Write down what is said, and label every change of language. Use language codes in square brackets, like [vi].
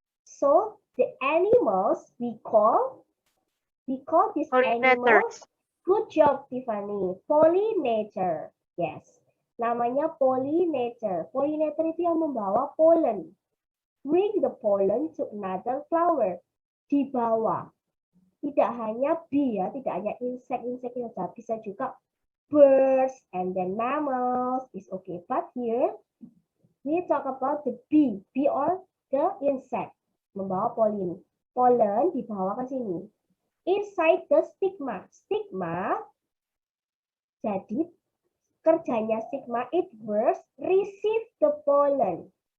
[en] So the animals we call these animals. Good job, Tiffany. Pollinator. Yes. [id] Namanya pollinator. Pollinator itu yang membawa pollen. [en] Bring the pollen to another flower. [id] Dibawa. Tidak hanya bee ya, tidak hanya insect saja, bisa juga [en] birds and then mammals is okay. But here we talk about the bee or the insect. [id] Membawa pollen. Pollen dibawa ke sini. [en] Inside the stigma. Stigma, [id] jadi kerjanya [en] stigma, it works, receive the pollen.